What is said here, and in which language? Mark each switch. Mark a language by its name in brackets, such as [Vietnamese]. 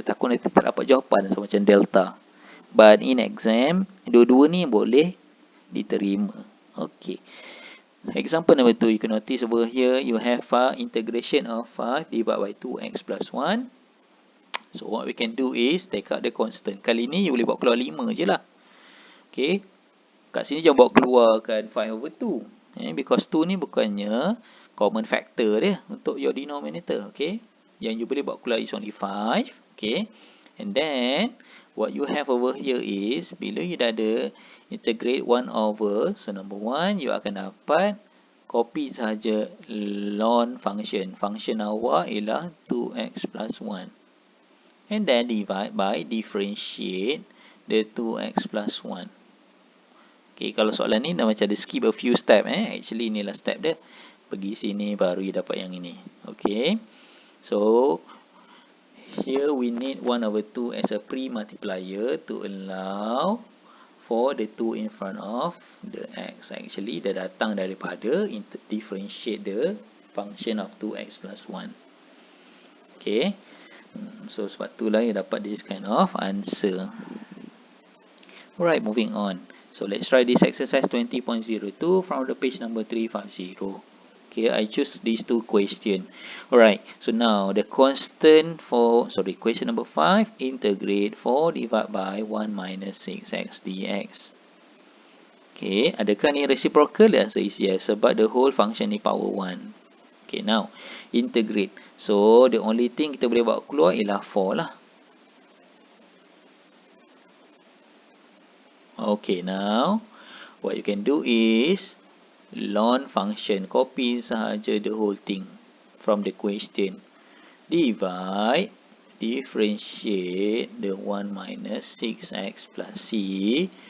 [Malay] Takut nanti tak dapat jawapan so macam delta. [English] But in exam, [Malay] dua-dua ni boleh diterima. Okay. [English] Example number 2, you can notice over here, you have integration of 5 divided by 2x plus 1. So what we can do is take out the constant. [Malay] Kali ni you boleh bawa keluar 5 je lah. Okay. Kat sini jangan bawa keluarkan 5 over 2. [English] Because 2 ni bukannya common factor dia untuk your denominator. Okay. [Malay] Yang you boleh bawa keluar is only 5. [English] Okay. And then what you have over here is, [Malay] bila you dah ada [English] integrate 1 over, so number 1, [Malay] you akan dapat copy sahaja [English] ln function. [Malay] Function awak ialah 2x plus 1. [English] And then divide by differentiate the 2x plus 1. [Malay] Okay, kalau soalan ni dah macam ada [English] skip a few step. [Malay] Actually inilah step dia. Pergi sini baru you dapat yang ini. [English] Okay. So, here we need 1 over 2 as a pre-multiplier to allow for the 2 in front of the x. Actually, [Malay] dah datang daripada [English] differentiate the function of 2x plus 1. Okay. So, [Malay] sebab itulah you dapat [English] this kind of answer. Alright, moving on. So, let's try this exercise 20.02 from the page number 350. Okay, I choose these two questions. Alright, so now the constant for, question number 5, integrate 4 divided by 1 minus 6x dx. Okay, adakah ni reciprocal? The answer is yes, [Malay] sebab the whole function ni power 1. [English] Okay, now, integrate. [Malay] So, the only thing kita boleh bawa keluar ialah 4 lah. [English] Okay, now, what you can do is, ln function, [Malay] copy sahaja [English] the whole thing from the question. Divide, differentiate the 1 minus 6x plus c.